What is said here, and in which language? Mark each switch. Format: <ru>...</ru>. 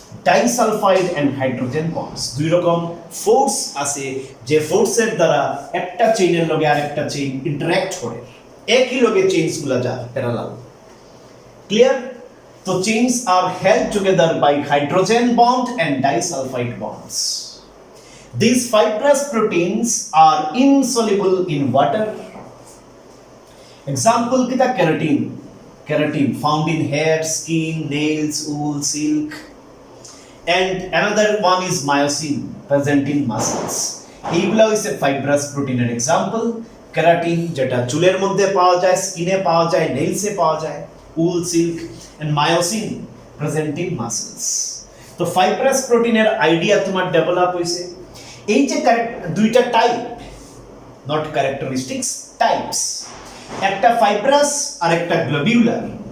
<bn>Disulphide and hydrogen bonds. দুই রকম force আছে যে ফোর্সের দ্বারা একটা চেইনের লগে আরেকটা চেইন ইন্টারঅ্যাক্ট করে, একই লগে চেইনসগুলো যায় প্যারালাল। ক্লিয়ার?</bn> <en>তো chains are held together by hydrogen bond and disulfide bonds. These fibrous proteins are insoluble in water. Example kita keratin. Keratin found in hair, skin, nails, wool, silk. And another one is myosin present in muscles.</en> <bn>এইগুলা হইছে fibrous protein এর example. Keratin যেটা চুলের মধ্যে পাওয়া যায়, স্কিনে পাওয়া যায়, নেইলসে পাওয়া যায়, wool, silk,</bn> <en>and myosin present in muscles.</en> <bn>তো fibrous protein এর আইডিয়া তোমার ডেভেলপ হইছে। এই যে দুইটা টাইপ, নট ক্যারেক্টারিস্টিক্স, টাইপস, একটা ফাইব্রাস আর একটা গ্লোবিউলার।</bn>